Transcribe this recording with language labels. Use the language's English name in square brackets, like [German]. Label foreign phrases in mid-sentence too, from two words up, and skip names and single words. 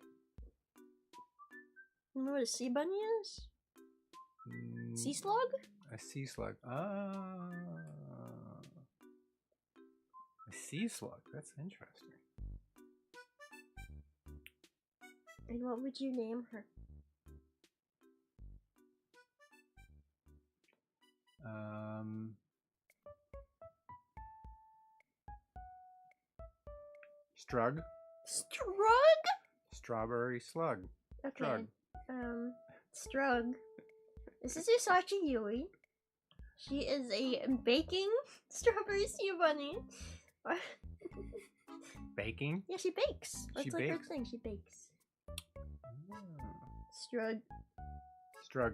[English] Remember what a sea bunny is? Sea slug? A sea slug. Ah. A sea slug. That's interesting. And what would you name her? Strug. Strug? Strawberry slug. Okay. Strug. Strug. This is Usachi Yui. She is a baking strawberry sea bunny. Baking? Yeah, she bakes. That's She like her bakes? thing. She bakes. Ah. Strug. Strug.